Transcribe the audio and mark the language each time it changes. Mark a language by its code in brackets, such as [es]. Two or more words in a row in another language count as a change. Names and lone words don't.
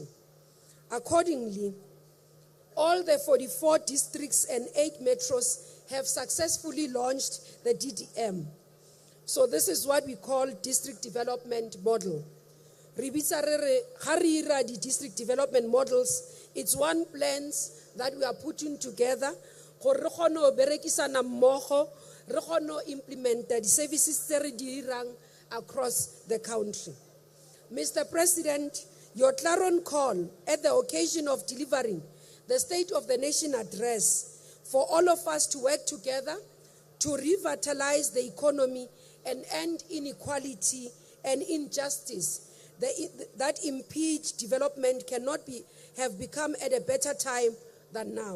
[en] Accordingly, all the 44 districts and 8 metros have successfully launched the DDM. So this is what we call district development model. The district development models, it's one plans that we are putting together [tn] gore re kgone go berekisana mmogo re kgone go implementa di services tse re di dirang [en] across the country. Mr. President, your clarion call at the occasion of delivering the State of the Nation Address for all of us to work together to revitalize the economy and end inequality and injustice that impede development cannot have become at a better time than now.